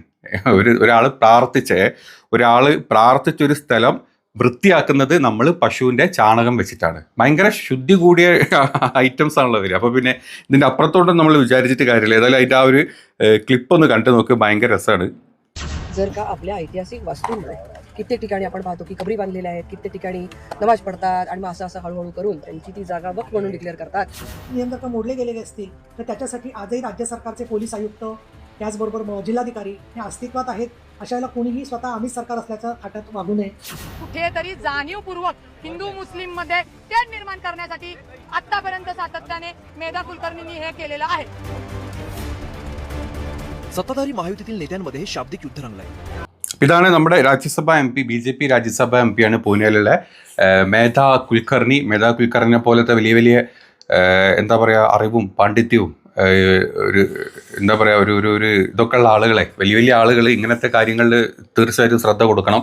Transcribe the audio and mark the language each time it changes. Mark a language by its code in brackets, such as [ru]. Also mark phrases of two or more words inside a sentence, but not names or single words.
[ml] ഒരാൾ പ്രാർത്ഥിച്ചൊരു സ്ഥലം വൃത്തിയാക്കുന്നത് നമ്മൾ പശുവിൻ്റെ ചാണകം വെച്ചിട്ടാണ്. ഭയങ്കര ശുദ്ധി കൂടിയ ഐറ്റംസ് ആണല്ലോ വരിക. അപ്പോൾ പിന്നെ ഇതിൻ്റെ അപ്പുറത്തോട്ടും നമ്മൾ വിചാരിച്ചിട്ട് കാര്യമില്ല. ഏതായാലും അതിൻ്റെ ആ ഒരു ക്ലിപ്പ് ഒന്ന് कண்டு നോക്ക്, ഭയങ്കര രസമാണ്. [mr] जर का आपल्या ऐतिहासिक वास्तूंमुळे कित्येक ठिकाणी आपण पाहतो की कबरी बांधलेल्या आहेत, कित्येक ठिकाणी नमाज पडतात आणि मग असं हळूहळू करून त्यांची ती जागा वक्फ म्हणून डिक्लेअर करतात. नियम जर का मोडले गेलेले असतील तर त्याच्यासाठी आजही राज्य सरकारचे पोलीस आयुक्त त्याचबरोबर जिल्हाधिकारी हे अस्तित्वात आहेत. अशाला कोणीही स्वतः आम्ही सरकार असल्याचं थाटात वागू नये. कुठेतरी जाणीवपूर्वक हिंदू मुस्लिम मध्ये तेढ निर्माण करण्यासाठी आतापर्यंत सातत्याने मेधा कुलकर्णींनी हे केलेलं आहे. सत्ताधारी महायुतीतील नेत्यांमध्ये शाब्दिक युद्ध रंगलंय. [ml] ഇതാണ് നമ്മുടെ രാജ്യസഭ MP, BJP രാജ്യസഭ MP ആണ് പൂനെയിലുള്ള മേധാ കുൽക്കർണിനെ പോലത്തെ വലിയ വലിയ എന്താ പറയുക അറിവും പാണ്ഡിത്യവും ഒരു എന്താ പറയുക ഒരു ഇതൊക്കെ ഉള്ള ആളുകളെ, വലിയ ആളുകൾ ഇങ്ങനത്തെ കാര്യങ്ങളിൽ തീർച്ചയായിട്ടും ശ്രദ്ധ കൊടുക്കണം.